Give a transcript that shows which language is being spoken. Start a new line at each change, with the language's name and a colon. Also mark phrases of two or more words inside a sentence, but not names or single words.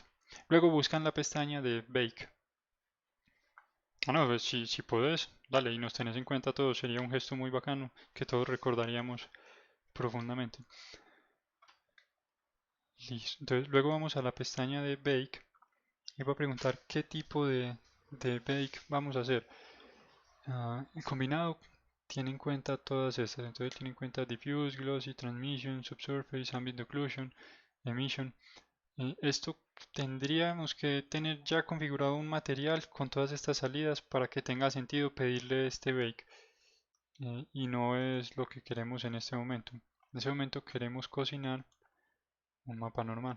Spanish: Luego buscan la pestaña de Bake. Ah, no, pues si puedes, dale, y nos tenés en cuenta todo, sería un gesto muy bacano que todos recordaríamos profundamente. Listo. Entonces luego vamos a la pestaña de Bake y va a preguntar qué tipo de bake vamos a hacer. El combinado tiene en cuenta todas estas, entonces tiene en cuenta
English: diffuse, glossy, transmission, subsurface, ambient occlusion, emission.
Spanish: Esto tendríamos que tener ya configurado un material con todas estas salidas para que tenga sentido pedirle este bake. Y no es lo que queremos en este momento. En este momento queremos cocinar un mapa normal.